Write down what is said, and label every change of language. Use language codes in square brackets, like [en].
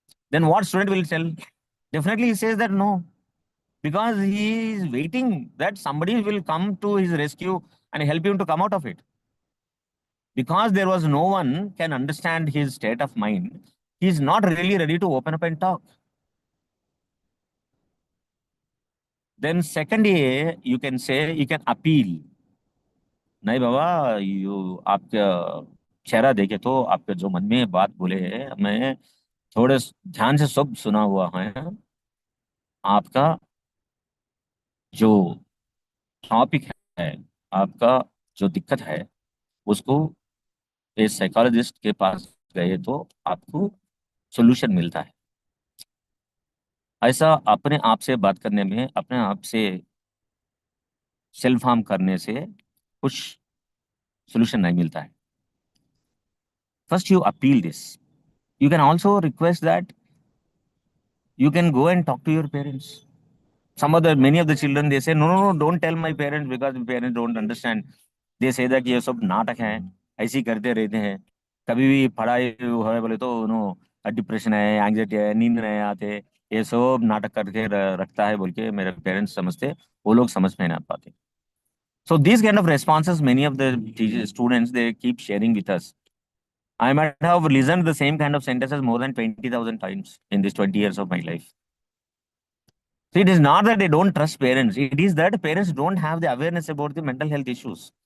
[en] Then what student will tell? Definitely he says that no, because he is waiting that somebody will come to his rescue and help him to come out of it. Because there was no one can understand his state of mind, he is not really ready to open up and talk. Then second you can say, you can appeal. [hi] नहीं बाबा, आपका चेहरा देखे तो आपके जो मन में बात बोले हैं, मैं थोड़े ध्यान से सब सुना हुआ है। आपका जो टॉपिक है, आपका जो दिक्कत है, उसको एक साइकोलॉजिस्ट के पास गए तो आपको सोल्यूशन मिलता है। ऐसा अपने आप से बात करने में, अपने आप से सेल्फ हार्म करने से कुछ सोल्यूशन नहीं मिलता है। [en] First you appeal this. You can also request that you can go and talk to your parents. Many of the children, they say, no, no, no, don't tell my parents, because my parents don't understand. They say that [hi] ये सब नाटक है, ऐसे ही करते रहते हैं। कभी भी पढ़ाई है बोले तो डिप्रेशन है, एंग्जाइटी है, नींद नहीं आते, ये सब नाटक करके रखता है बोल के मेरे पेरेंट्स समझते, वो लोग समझ में नहीं पाते. [en] So these kind of responses, many of the students, they keep sharing with us. I might have listened the same kind of sentences more than 20,000 times in these 20 years of my life. So it is not that they don't trust parents. It is that parents don't have the awareness about the mental health issues.